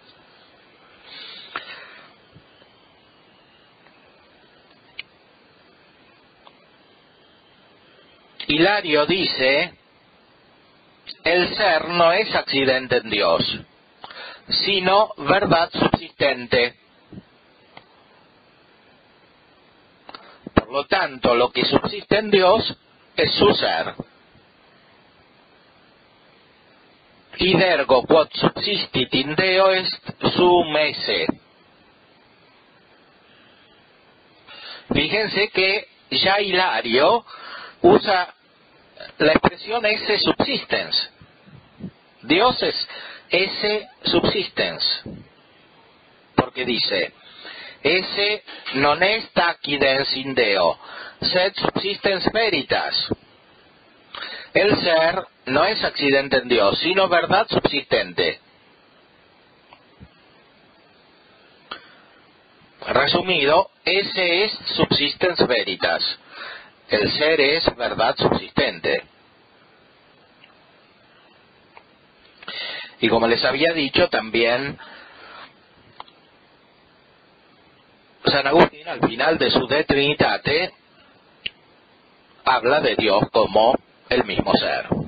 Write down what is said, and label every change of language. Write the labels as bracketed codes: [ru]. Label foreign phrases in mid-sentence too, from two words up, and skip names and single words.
[es] Hilario dice, el ser no es accidente en Dios, sino verdad subsistente. Por lo tanto, lo que subsiste en Dios es su ser. [la] Id ergo quod subsistit in Deo est sum esse. [es] Fíjense que ya Hilario usa la expresión [la] esse subsistens. [es] Dios es [la] esse subsistens. [es] Porque dice, [la] esse non est accidens in Deo, sed subsistens veritas. [es] El ser no es accidente en Dios, sino verdad subsistente. [la] Resumido, ese es subsistens veritas. [es] El ser es verdad subsistente. Y como les había dicho, también San Agustín, al final de su De Trinitate, habla de Dios como el mismo ser.